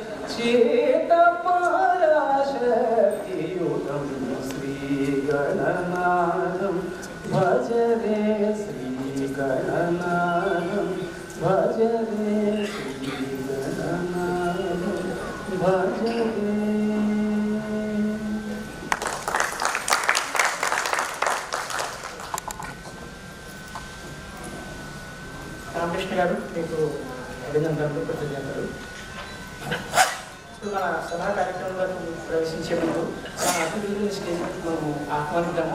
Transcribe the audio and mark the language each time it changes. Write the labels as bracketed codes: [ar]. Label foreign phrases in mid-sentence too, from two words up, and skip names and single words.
[sa] चित्तपराशक्तियुतं श्री गणनाथं भज रे श्री गणनाथं भज रे श्री गणनाथं भज रे [te] రామకృష్ణ గారు మీకు అభినందనలు కృతజ్ఞతలు. మన సభా కార్యక్రమంలో ప్రవేశించే ముందు మన అతిథులని స్టేజ్ మనము ఆహ్వానిద్దాము.